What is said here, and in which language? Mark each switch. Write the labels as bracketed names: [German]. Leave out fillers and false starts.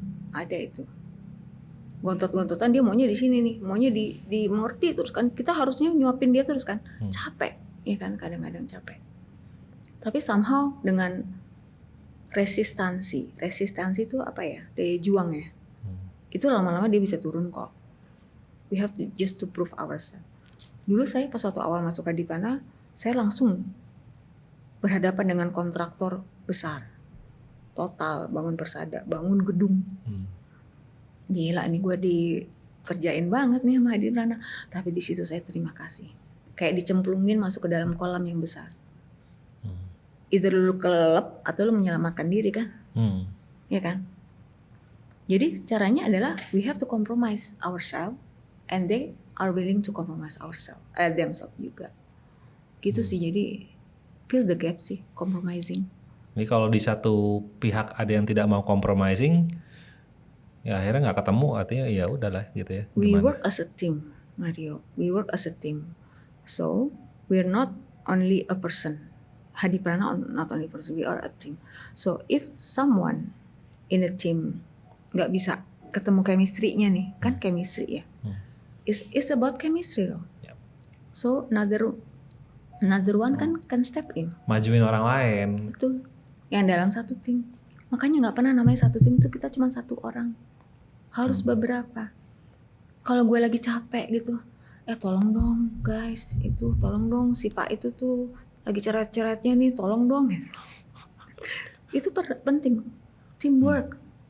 [Indonesian] Ada itu. Gontot-gontotan, dia maunya di sini nih, maunya di mengerti terus kan. Kita harusnya nyuapin dia terus kan. Capek, ya kan, kadang-kadang capek. Tapi somehow dengan resistansi itu apa ya? Daya juang ya. Itu lama-lama dia bisa turun kok. [English] We have to just to prove ourselves. [Indonesian] Dulu saya pas waktu awal masuk Hadiprana, saya langsung berhadapan dengan kontraktor besar. Total, bangun persada, bangun gedung. Gila nih, gue dikerjain banget nih sama Hadiprana. Tapi di situ saya terima kasih. Kayak dicemplungin masuk ke dalam kolam yang besar. Either lu kelelep atau lu menyelamatkan diri kan. Ya kan. Jadi caranya adalah [English] we have to compromise ourselves, and they are willing to compromise themselves juga. [Indonesian] Gitu sih, jadi [English] fill the gap [Indonesian] sih, compromising. Jadi kalau di satu pihak ada yang tidak mau compromising, ya akhirnya nggak ketemu, artinya ya udahlah gitu ya. [English] We [Indonesian] Gimana? [English] work as a team, Mario. We work as a team. So we're not only a person. Hadiprana not only a person, we are a team. So if someone in a team [Indonesian] nggak bisa ketemu chemistry-nya nih, kan chemistry ya. [English] It's about chemistry loh. Yep. So another one can step in. [Indonesian] Majuin orang lain. Betul. Yang dalam satu tim. Makanya nggak pernah namanya satu tim itu kita cuma satu orang. Harus beberapa. Kalau gue lagi capek gitu, tolong dong guys, itu tolong dong si Pak itu tuh lagi ceret-ceretnya nih, tolong dong gitu. Itu penting. Teamwork.